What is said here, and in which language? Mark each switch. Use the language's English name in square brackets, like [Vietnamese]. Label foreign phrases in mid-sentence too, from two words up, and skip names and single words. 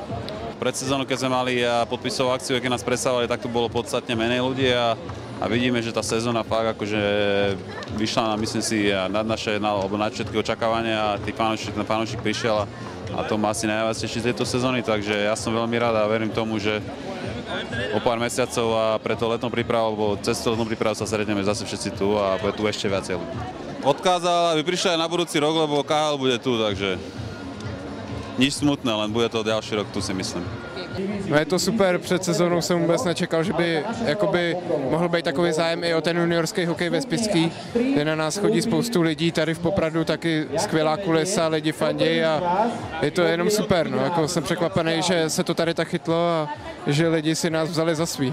[Slovak] Pred sezónou, keď sme mali podpisovú akciu, keď nás predstavovali, tak tu bolo podstatne menej ľudí a vidíme, že tá sezóna fakt akože vyšla, myslím si, nad všetky očakávania a ten fanúšik prišiel a to má asi najviac teší z tejto sezóny, takže ja som veľmi rád a verím tomu, že o pár mesiacov a pre to letnú prípravu, alebo cez letnú prípravu sa stretneme zase všetci tu a bude tu ešte viacej ľudí. Odkázal, aby prišli aj na budúci rok, lebo KHL bude tu, takže nič smutné, len bude to ďalší rok tu, si myslím. [Czech] No je to super, před sezónou jsem vůbec nečekal, že by jakoby mohl být takový zájem i o ten juniorský hokej ve Spišský, kde na nás chodí spoustu lidí, tady v Popradu taky skvělá kulisa, lidi fandějí a je to jenom super, no, jako jsem překvapený, že se to tady tak chytlo a že lidi si nás vzali za svý.